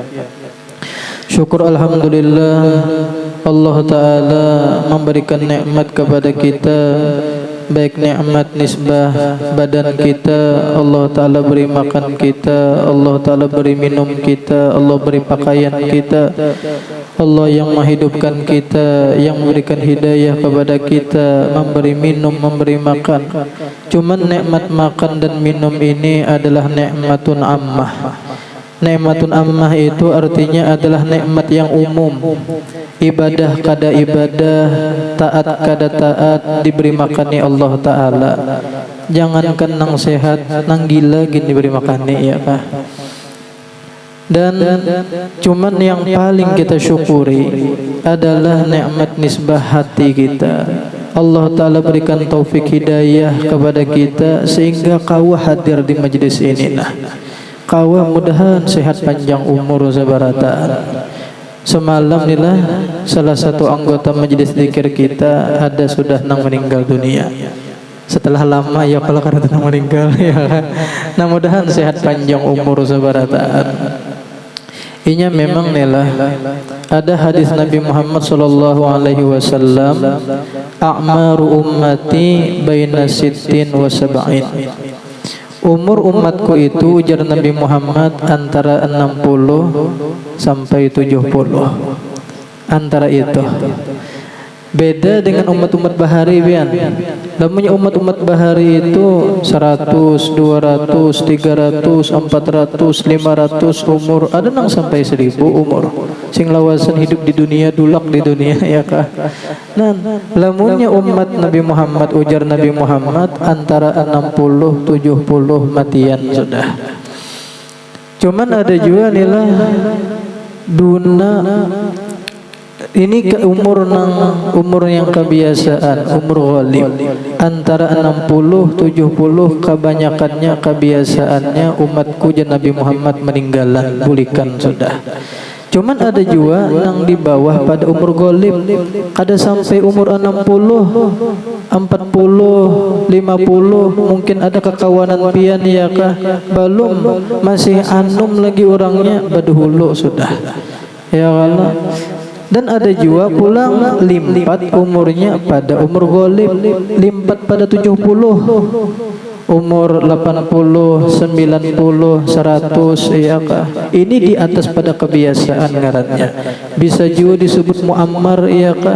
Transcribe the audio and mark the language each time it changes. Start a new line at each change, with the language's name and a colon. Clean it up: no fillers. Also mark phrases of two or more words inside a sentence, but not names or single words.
Indonesian: Syukur alhamdulillah Allah Ta'ala memberikan nikmat kepada kita, baik nikmat nisbah badan kita, Allah Ta'ala beri makan kita, Allah Ta'ala beri minum kita, Allah beri pakaian kita, Allah yang menghidupkan kita, yang memberikan hidayah kepada kita, memberi minum, memberi makan. Cuman nikmat makan dan minum ini adalah
Arabic: نعمة عامة. نعمة عامة
Indonesian: itu artinya adalah nikmat yang umum.
Banjar: Ibadah kada ibadah, taat kada taat diberi makani Allah Ta'ala. Jangankan nang sehat, nang gila gini diberi makani, ya Pak.
Indonesian: Dan cuman yang paling kita syukuri adalah nikmat nisbah hati kita. Allah Ta'ala berikan taufik hidayah kepada kita sehingga kau hadir di majlis ini.
Banjar: Kau mudahan sehat panjang umur sabarataan. Semalam inilah salah satu anggota majlis zikir kita ada sudah nang meninggal dunia.
Indonesian: setelah lama ya kalau karena meninggal ya kan. Nah mudahan sehat panjang umur sabarataan.
Banjar: Inya memang nila ada hadis Nabi Muhammad
Arabic: صلى الله عليه وسلم, أعمار أمتي بين الستين والسبعين.
Indonesian: Umur umatku itu ujar Nabi Muhammad antara 60 sampai 70. Antara itu.
Banjar: Beda dengan umat-umat bahari pian. Namanya umat-umat bahari itu 100, 200, 300, 400, 500 umur, ada nang sampai 1000 umur. Sing lawasan hidup di dunia, dulak di dunia ya kah. Nah, lamunnya umat Nabi Muhammad ujar Nabi Muhammad antara 60 70 matian sudah. Cuman ada juga nilai duna ini ke umur yang kebiasaan, umur ghalib antara 60 70 kebanyakannya kebiasaannya umatku dan Nabi Muhammad meninggalan bulikan sudah. Cuman ada juga yang di bawah pada umur ghalib, ada sampai umur 60 40 50, mungkin ada kekawanan pian ya kah, belum masih anum lagi orangnya baduhulu sudah ya Allah. Dan ada juga pulang limpat umurnya pada umur ghalib, limpat pada 70, umur 80, 90, 100 ya kah. Ini di atas pada kebiasaan ngarannya. Bisa juga disebut muammar ya kah.